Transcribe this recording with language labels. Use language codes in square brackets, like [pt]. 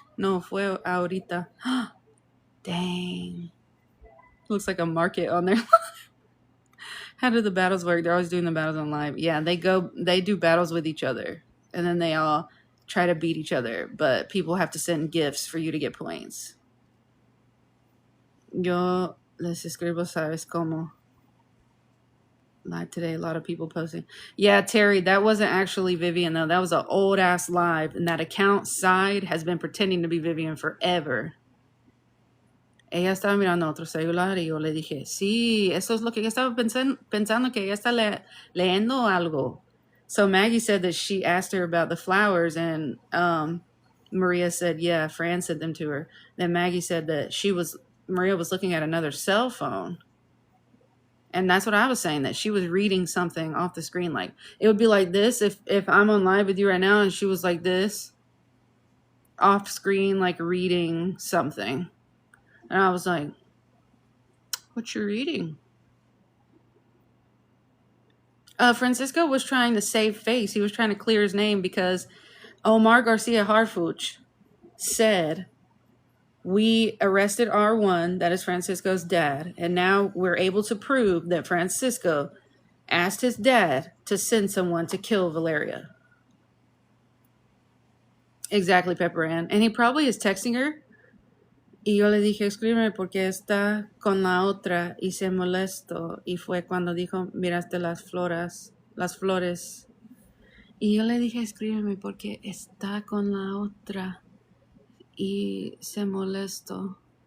[es] No, fue ahorita. Dang. [en] Looks like a market on there. How do the battles work? They're always doing the battles on live. Yeah, they do battles with each other. And then they all try to beat each other. But people have to send gifts for you to get points. [es] Yo les escribo, ¿sabes cómo? [en] Live today, a lot of people posting. Yeah, Terry, that wasn't actually Vivian, though. That was an old-ass live. And that account side has been pretending to be Vivian forever. [es] Ella estaba mirando otro celular y yo le dije, sí, eso es lo que ella estaba pensando que ella está leyendo algo. [en] So Maggie said that she asked her about the flowers, and Maria said, yeah, Fran sent them to her. Then Maggie said that Maria was looking at another cell phone. And that's what I was saying, that she was reading something off the screen. Like, it would be like this if I'm on live with you right now and she was like this, off screen, like reading something. And I was like, what you reading? Francisco was trying to save face. He was trying to clear his name because Omar Garcia Harfuch said, we arrested R1, that is Francisco's dad, and now we're able to prove that Francisco asked his dad to send someone to kill Valeria. Exactly, Pepper Ann. And he probably is texting her. [es] Y yo le dije, escríbeme porque está con la otra y se molestó. Y fue cuando dijo, miraste las flores. Y yo le dije, escríbeme porque está con la otra y se molestó.